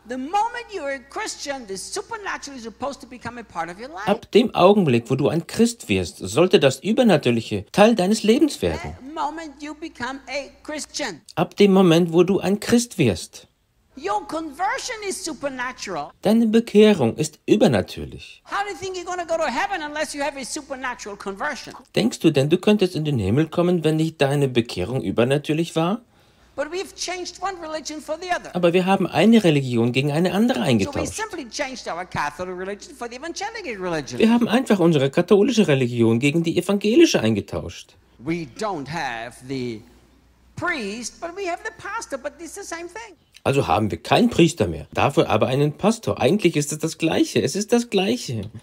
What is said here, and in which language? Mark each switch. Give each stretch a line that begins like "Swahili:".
English: The moment you are a Christian, the supernatural is supposed to become a part of your life.
German: Ab dem Augenblick, wo du ein Christ wirst, sollte das Übernatürliche Teil deines Lebens werden.
English: The moment you become a Christian.
German: Ab dem Moment, wo du ein Christ wirst.
English: Your conversion is supernatural.
German: Deine Bekehrung ist übernatürlich.
English: How do you think you're going to go to heaven unless you have a supernatural conversion?
German: Denkst du denn, du könntest in den Himmel kommen, wenn nicht deine Bekehrung übernatürlich war?
English: But we've changed one religion for the other.
German: Aber wir haben eine Religion gegen eine andere eingetauscht.
English: So we simply changed our Catholic religion for the evangelical religion.
German: Wir haben einfach unsere katholische Religion gegen die evangelische eingetauscht.
English: We don't have the priest, but we have the pastor, but it's the same thing.
German: Also haben wir keinen Priester mehr, dafür aber einen Pastor. Eigentlich ist es das Gleiche. Es ist das Gleiche.